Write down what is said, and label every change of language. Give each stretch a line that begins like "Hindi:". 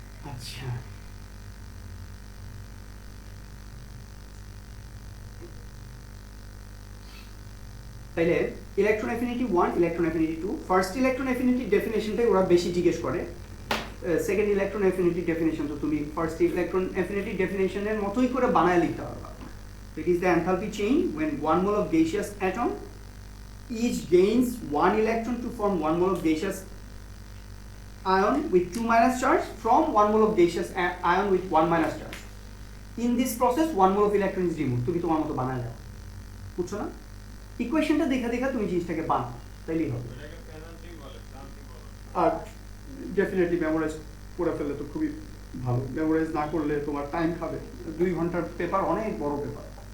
Bangla: আচ্ছা তাইলে electron affinity 1, electron affinity 2, first electron affinity ডেফিনেশনটাই ওরা বেশি জিজ্ঞেস করে, সেকেন্ড ইলেকট্রন এফিনিটি ডেফিনেশন তো তুমি ফার্স্ট ইলেকট্রন এফিনিটি ডেফিনেশনের মতোই করে বানায় লিখতে পারবা।
English: It is the enthalpy change when 1 mole of gaseous atom each gains 1 electron to form 1 mole of gaseous ion with 2- charge from 1 mole of gaseous ion with 1- charge. In this process 1 mole of electron is removed.
Bangla: তুমি তোমার মতো বানায় যাও, বুঝছো না? ইকুয়েশনটা দেখা দেখা তুমি জিনিসটাকে বানাও, তাইলেই হবে। আর ডেফিনেটলি মেমোরাইজ করে ফেললে তো খুবই ভালো, মেমোরাইজ না করলে তোমার টাইম খাবে, 2 ঘন্টার পেপার অনেক বড় পেপার,